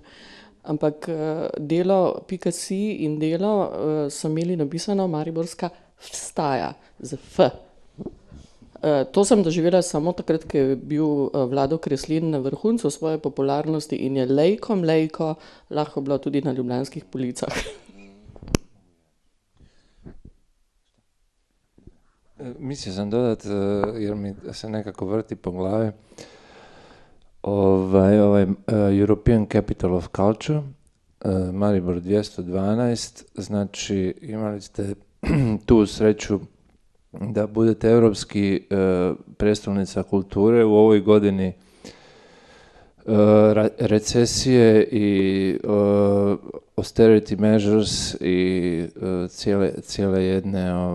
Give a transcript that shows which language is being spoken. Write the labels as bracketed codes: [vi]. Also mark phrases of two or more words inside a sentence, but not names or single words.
[sl] Ampak Delo.si in Delo so imeli napisano mariborska vstaja z F. To sem doživela samo takrat, ko je bil Vlado Kreslin na vrhuncu svoje popularnosti in je lejko lahko bilo tudi na ljubljanskih policah. [hr] Mislio sam dodati, jer mi se nekako vrti po glavi, [en] ovaj European Capital of Culture, [hr] Maribor 212, znači imali ste tu sreću da budete europski predstavnica kulture u ovoj godini recesije i [en] austerity measures [hr] i cijele jedne